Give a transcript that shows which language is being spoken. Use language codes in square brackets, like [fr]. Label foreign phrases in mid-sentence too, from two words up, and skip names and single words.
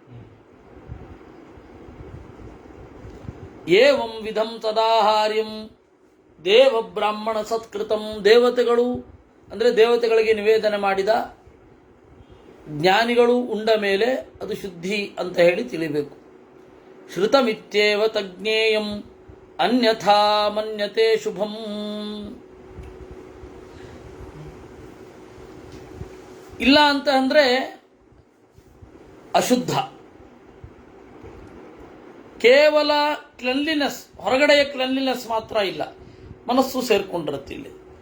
[sa] ಏವಂ ವಿಧಂ ತದಾಹಾರ್ಯಂ ದೇವ ಬ್ರಾಹ್ಮಣ ಸತ್ಕೃತಂ, [kn] ದೇವತೆಗಳು ಅಂದರೆ ದೇವತೆಗಳಿಗೆ ನಿವೇದನೆ ಮಾಡಿದ ಜ್ಞಾನಿಗಳು ಉಂಡ ಮೇಲೆ ಅದು ಶುದ್ಧಿ ಅಂತ ಹೇಳಿ ತಿಳಿಬೇಕು. [sa] ಶ್ರುತಮಿತ್ಯೇವ ತಜ್ಞೇಯಂ ಅನ್ಯಥಾ ಮನ್ಯತೆ ಶುಭಂ. [kn] ಇಲ್ಲ ಅಂತ ಅಂದರೆ ಅಶುದ್ಧ. ಕೇವಲ ಕ್ಲೆನ್ಲಿನೆಸ್, ಹೊರಗಡೆಯ ಕ್ಲೆನ್ಲಿನೆಸ್ ಮಾತ್ರ ಇಲ್ಲ, ಮನಸ್ಸು ಸೇರ್ಕೊಂಡಿರುತ್ತೆ ಇಲ್ಲಿ.